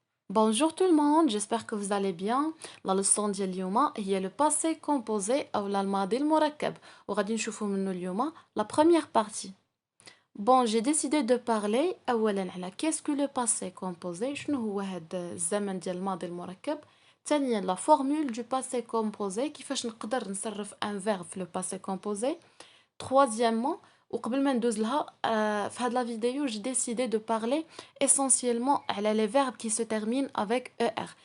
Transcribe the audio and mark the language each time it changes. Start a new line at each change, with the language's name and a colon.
French: Bonjour tout le monde, j'espère que vous allez bien. La leçon
Arabic: ديال اليوم هي
French: le passé composé
Arabic: أو الماضي المركب وغادي نشوفوا منه اليوم
French: la première partie. Bon, j'ai décidé de parler
Arabic: أولا على
French: qu'est-ce que le passé composé
Arabic: شنو هو هاد الزمن ديال الماضي المركب. ثانيا
French: la formule du passé composé
Arabic: كيفاش نقدر نصرف
French: un verbe في le passé composé. Troisièmement,
Arabic: وقبل ما ندوز لها في هاد
French: لا فيديو j'ai décidé de parler essentiellement
Arabic: على
French: les verbes qui se terminent avec er.